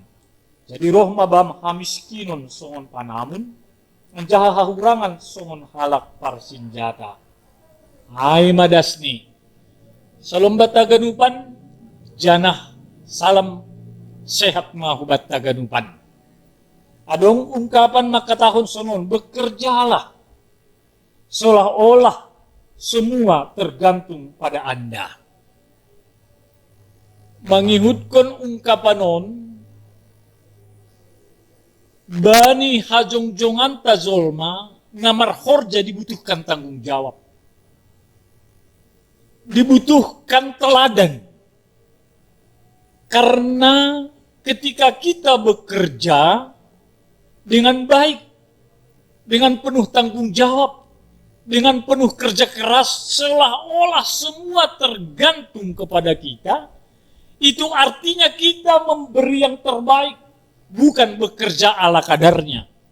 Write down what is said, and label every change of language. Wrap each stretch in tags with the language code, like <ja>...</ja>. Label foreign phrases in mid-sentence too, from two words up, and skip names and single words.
<bts>Jadi roh mabam hamiskinon songon panamun, anjaha hahurangan songon halak parsinjata. Ay madasni, salombat taganupan, janah salam sehat mahubat taganupan. Adong ungkapan makatahon sonon,</bts> <id>bekerjalah, seolah-olah semua tergantung pada Anda.</id> <bts>Mangihutkan ungkapanon, bani hajong-jongan tazolma, ngamar horja</bts> <id>dibutuhkan tanggung jawab. Dibutuhkan teladan. Karena ketika kita bekerja dengan baik, dengan penuh tanggung jawab, dengan penuh kerja keras, seolah-olah semua tergantung kepada kita, itu artinya kita memberi yang terbaik, bukan bekerja ala kadarnya.</id>